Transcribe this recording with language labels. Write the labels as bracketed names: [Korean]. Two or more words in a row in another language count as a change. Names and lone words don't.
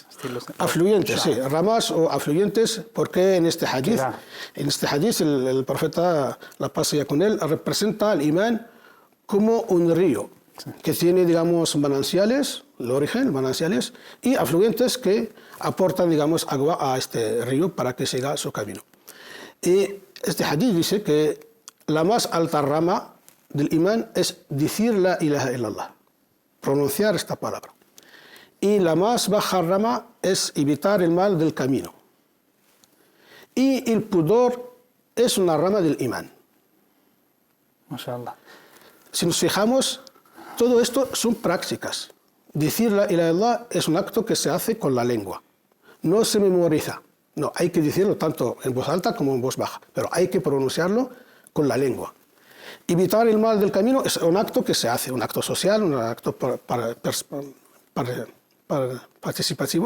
[Spanish] Afluyentes, sí, ramas o afluyentes, porque en este hadith el profeta, la paz sea con él, representa al imán como un río que tiene, digamos, mananciales, el origen, mananciales, y afluentes que aportan, digamos, agua a este río para que siga su camino. Y este hadith dice que la más alta rama del imán es decir [Arabic] لا إله إلا الله, [Spanish] pronunciar esta palabra. Y la más baja rama es evitar el mal del camino. Y el pudor es una rama del imán. Mashallah. Si nos fijamos, todo esto son prácticas. Decir [Arabic] لا إله إلا الله [Spanish] es un acto que se hace con la lengua. No se memoriza. No, hay que decirlo tanto en voz alta como en voz baja, pero hay que pronunciarlo con la lengua. Evitar el mal del camino es un acto que se hace, un acto social, un acto participativo.